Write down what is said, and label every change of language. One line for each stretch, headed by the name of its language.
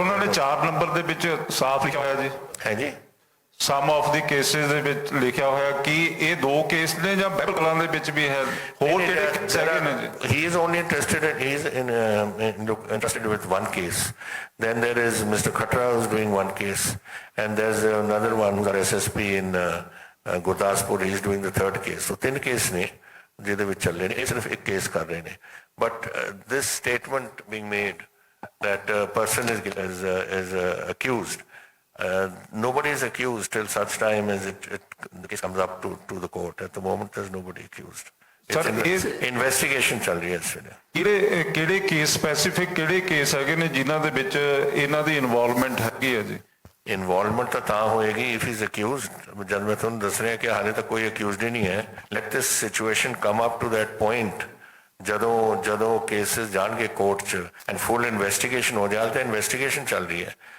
Punjabi: ਪਰ ਉਹਨਾਂ ਨੇ 4 ਨੰਬਰ ਦੇ ਵਿੱਚ ਸਾਫ਼ ਲਿਖਿਆ ਹੋਇਆ ਜੀ, ਹੈ ਜੀ, ਸਮ ਆਫ ਦੀ ਕੇਸਿਸ ਦੇ ਵਿੱਚ ਲਿਖਿਆ ਹੋਇਆ ਕਿ ਇਹ 2 ਕੇਸ ਨੇ ਜਾਂ ਬਾਈਬਲ ਕਲਾਂ ਦੇ ਵਿੱਚ ਵੀ ਹੈ, ਹੋਰ ਕਿਹੜੇ ਕੇਸ ਹੈਗੇ ਨੇ ਜੀ?
English: He is only interested with one case. Then there is Mr. Khatra who is doing one case and there's another one who's our SSP in Gurdaspur, he is doing the 3rd case. So 3 case
Punjabi: ਨੇ ਜਿਹਦੇ ਵਿੱਚ ਚੱਲ ਰਹੇ ਨੇ, ਇਹ ਸਿਰਫ ਇੱਕ case ਕਰ ਰਹੇ ਨੇ।
English: But this statement being made that a person is accused, nobody is accused till such time as the case comes up to the court. At the moment there's nobody accused.
Punjabi: Investigation ਚੱਲ ਰਹੀ ਹੈ ਇਸ ਵੇਲੇ। ਕਿਹੜੇ case specific ਕਿਹੜੇ case ਹੈਗੇ ਨੇ ਜਿਨ੍ਹਾਂ ਦੇ ਵਿੱਚ ਇਹਨਾਂ ਦੀ ਇਨਵੋਲਵਮੈਂਟ ਹੈਗੀ ਹੈ ਜੀ? ਇਨਵੋਲਵਮੈਂਟ ਤਾਂ ਹੋਏਗੀ
English: If is accused.
Punjabi: ਜਦ ਮੈਂ ਤੁਹਾਨੂੰ ਦੱਸ ਰਿਹਾ ਕਿ ਹਾਲੇ ਤੱਕ ਕੋਈ ਅਕਿਊਜ਼ਡ ਹੀ ਨਹੀਂ ਹੈ।
English: let this situation come up to that point
Punjabi: ਜਦੋਂ ਕੇਸਿਸ ਜਾਣਗੇ ਕੋਰਟ 'ਚ ਐਂਡ ਫੁੱਲ ਇਨਵੈਸਟੀਗੇਸ਼ਨ ਹੋ ਜਾਏ ਤਾਂ ਇਨਵੈਸਟੀਗੇਸ਼ਨ ਚੱਲ ਰਹੀ ਹੈ।